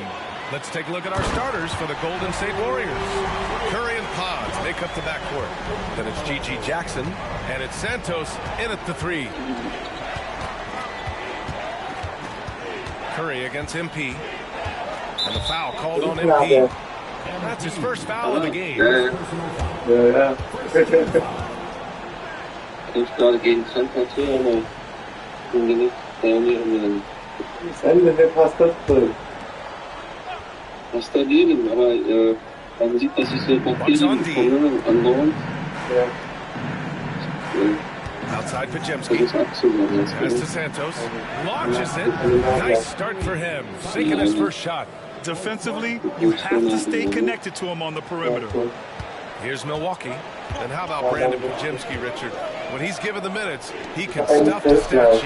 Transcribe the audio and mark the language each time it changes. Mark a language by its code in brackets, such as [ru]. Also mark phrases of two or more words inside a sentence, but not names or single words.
[en] Let's take a look at our starters for the Golden State Warriors. Curry and Pods make up the backcourt. Then it's G.G. Jackson, and it's Santos in at the 3. Curry against MP. And the foul called on MP. And that's his first foul of the game. [tr] Hasta değilim ama [de] man sieht, dass ich so Papiere bekomme andauernd. [en] Outside Pajemski. Pass to Santos. Launches it. Nice start for him. Sinking his first shot. Defensively, you have to stay connected to him on the perimeter. Here's Milwaukee. And how about Brandon Pajemski, Richard? When he's given the minutes, he can stuff the stat sheet.